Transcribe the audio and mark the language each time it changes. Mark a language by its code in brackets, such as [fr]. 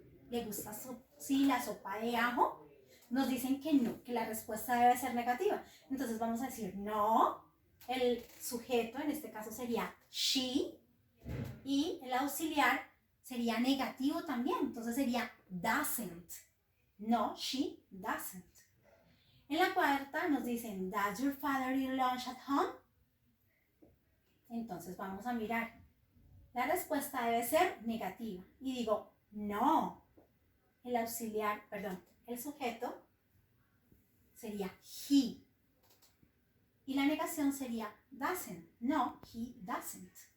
[es] ¿Le gusta la sopa de ajo? Nos dicen que no, que la respuesta debe ser negativa. Entonces vamos a decir no. El sujeto en este caso sería she y el auxiliar sería negativo también. Entonces sería doesn't. [en] No, she doesn't. [es] En la cuarta nos dicen, [en] does your father eat lunch at home? [es] Entonces vamos a mirar. La respuesta debe ser negativa. Y digo, no. El auxiliar, perdón, el sujeto sería he. Y la negación sería doesn't. [en] No, he doesn't.